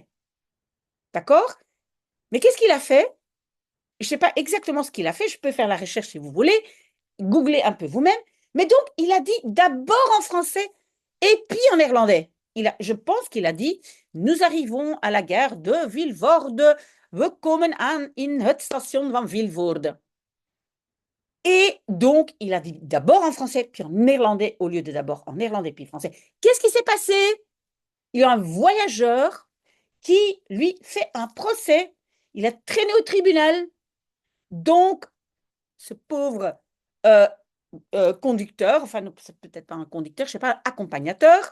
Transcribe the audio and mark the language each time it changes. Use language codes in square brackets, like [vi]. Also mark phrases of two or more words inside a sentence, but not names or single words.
[fr] D'accord? Mais qu'est-ce qu'il a fait? Je ne sais pas exactement ce qu'il a fait. Je peux faire la recherche si vous voulez. Googlez un peu vous-même. Mais donc, il a dit d'abord en français et puis en néerlandais. Je pense qu'il a dit, nous arrivons à la gare de Vilvoorde. [nl] We komen aan in het station van Vilvoorde. [fr] Et donc, il a dit d'abord en français, puis en néerlandais, au lieu de d'abord en néerlandais, puis français. Qu'est-ce qui s'est passé? Il y a un voyageur qui, lui, fait un procès. Il a traîné au tribunal. Donc, ce pauvre conducteur, enfin, c'est peut-être pas un conducteur, je ne sais pas, accompagnateur.